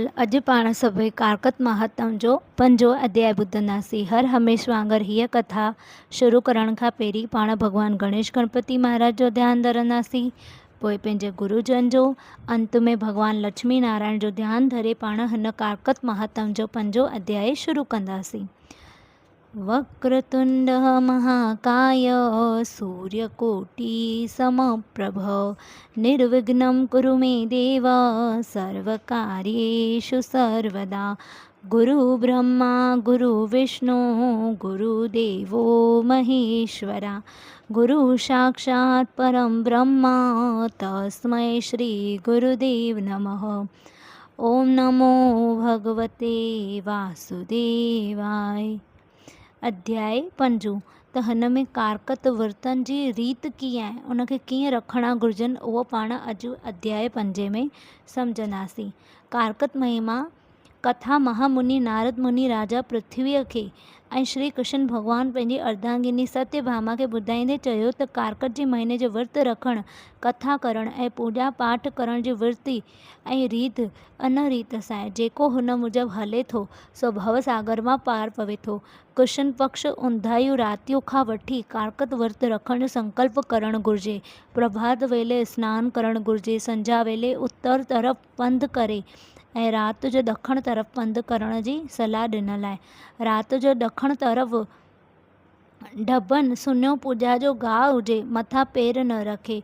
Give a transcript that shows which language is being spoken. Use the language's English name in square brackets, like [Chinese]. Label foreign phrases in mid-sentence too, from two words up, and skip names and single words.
[Sindhi] अॼु पाण सभई कारकत महात्म जो 5 अध्याय ॿुधंदासीं। हर हमेश वांगुरु हीअ कथा शुरू करण खां पहिरीं पाण भॻवान गणेश गणपति महाराज जो ध्यानु धरंदासीं, पोइ पंहिंजे गुरुजन जो, अंत में भॻवान लक्ष्मी नारायण जो ध्यानु धरे पाण हिन कारकत महात्म जो 5 अध्याय शुरू कंदासीं। [Sanskrit] वक्रतुंड महाकाय सूर्यकोटि समप्रभ निर्विघ्नं कुरु मे देव सर्वकार्येषु सर्वदा। गुरु ब्रह्मा गुरु विष्णु गुरुदेवो महेश्वरा गुरु साक्षात् परं ब्रह्म तस्मै श्री गुरुदेव नमः। ओम नमो भगवते वासुदेवाय। [Sindhi] अध्याय 5 त हिन में कारकत विर्तन जी रीत कीअं आहे, उनखे कीअं रखणा घुरिजनि, उहो पाण अॼु अध्याय 5 में सम्झंदासीं। कारकत महिमा कथा महामुनि नारद मुनि राजा पृथ्वीअ खे ऐं श्री कृष्ण भॻवानु पंहिंजी अर्धांगिनी सत्यभामा खे ॿुधाईंदे चयो त कारकत जे महीने जो विर्त रखणु, कथा करणु ऐं पूॼा पाठ करण जी विर्ती ऐं रीत अन रीत सां आहे। जेको हुन मूजिबि हले थो सो भवसागर मां पार पवे थो। कृष्ण पक्ष उंधायूं रातियों खां वठी कारकत विर्त रखण जो संकल्प करणु घुरिजे। प्रभात वेले सनानु करणु घुरिजे। संझा वेले उत्तर तरफ़ पंधु करे ऐं राति जो ॾखण तरफ़ पंधु करण जी सलाह ॾिनल आहे। राति जो ॾखण तरफ़ ढबनि सुन्यो पूॼा जो गाहु हुजे, मथां पेर न रखे।